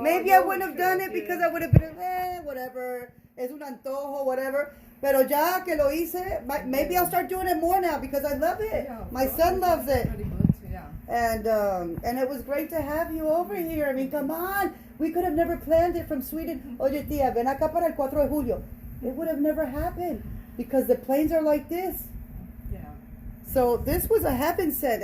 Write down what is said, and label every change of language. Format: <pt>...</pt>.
<en>Maybe I wouldn't have done it, because I would have been, whatever,</en> <es>es un antojo,</es> <en>whatever.</en> <es>Pero ya que lo hice,</es> <en>maybe I'll start doing it more now, because I love it. Yeah, My son loves it. Very good, yeah. And it was great to have you over here. I mean, come on. We could have never planned it from Sweden.</en> <es>Oye, tía, ven acá para el 4 de julio.</es> <en>It would have never happened, because the planes are like this. Yeah. So this was a heaven sent.</en>